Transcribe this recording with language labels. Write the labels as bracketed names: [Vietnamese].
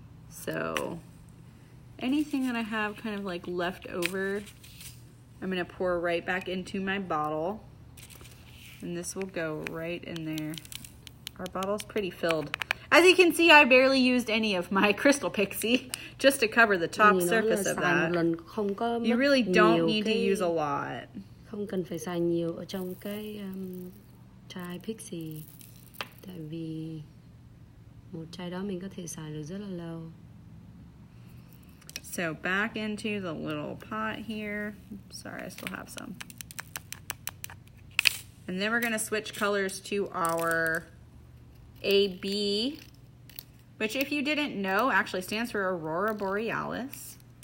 [English] So anything that I have kind of like left over, I'm gonna pour right back into my bottle. And this will go right in there. Our bottle's pretty filled. As you can see, I barely used any of my crystal Pixie just to cover the top surface of that. You really don't need to use a lot. [Vietnamese] Không cần phải xài nhiều ở trong cái chai Pixie. Tại vì một chai đó mình có thể xài được rất là lâu. [English] So back into the little pot here. Sorry, I still have some. And then we're gonna switch colors to our AB, which if you didn't know, actually stands for Aurora Borealis.